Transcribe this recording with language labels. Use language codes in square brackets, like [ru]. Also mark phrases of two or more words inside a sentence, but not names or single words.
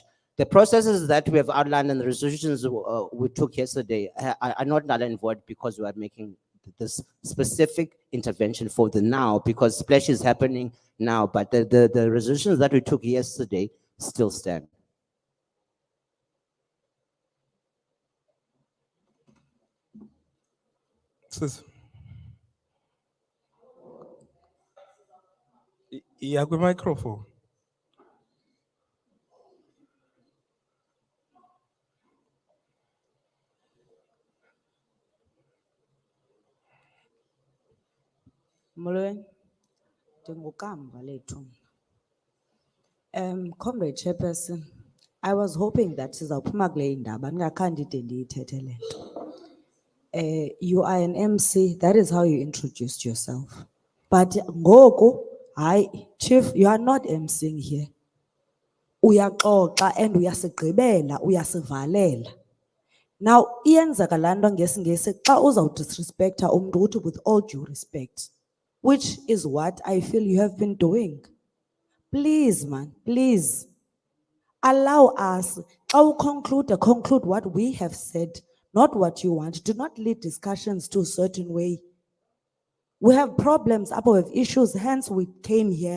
[en] The processes that we have outlined and the resolutions we took yesterday are not null and void because we are making this specific intervention for the now, because Splash is happening now, but the resolutions that we took yesterday still stand. Yeah, with microphone. [xh] Molweni, ndinguKamva lethu. [en] Comrade Chairperson, I was hoping that [xh] sizawuphuma kule indaba ndingakhange ndide ndiyithethe le nto. [en] You are an MC, that is how you introduced yourself. [xh] But ngoku, hayi, [en] Chief, you are not MCing here. [xh] Uyaxoxa and uyasigqibela, uyasivalela. [en] Now, [xh] iyenzeka laa nto ngesingesi xa uzawudisrespecta umntu uthi [en] with all due respect, which is what I feel you have been doing. Please, man, please. Allow us, conclude what we have said, not what you want. Do not lead discussions to a certain way. We have problems, we have issues, hence we came here.